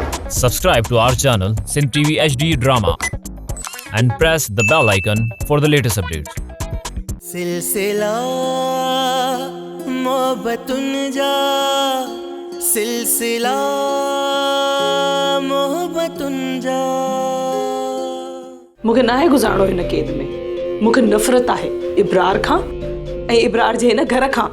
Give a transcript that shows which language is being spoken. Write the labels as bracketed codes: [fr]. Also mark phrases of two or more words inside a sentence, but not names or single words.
[en] Subscribe to our channel Sindh TV HD Drama and press the bell icon for the latest updates. [sd] सिलसिला मोहब्बतुन जा सिलसिला मोहब्बतुन जा मूंखे नाहे गुज़ारणो हिन क़ैद में। मूंखे नफ़रत आहे इब्रार खां ऐं इब्रार जे हिन घर खां।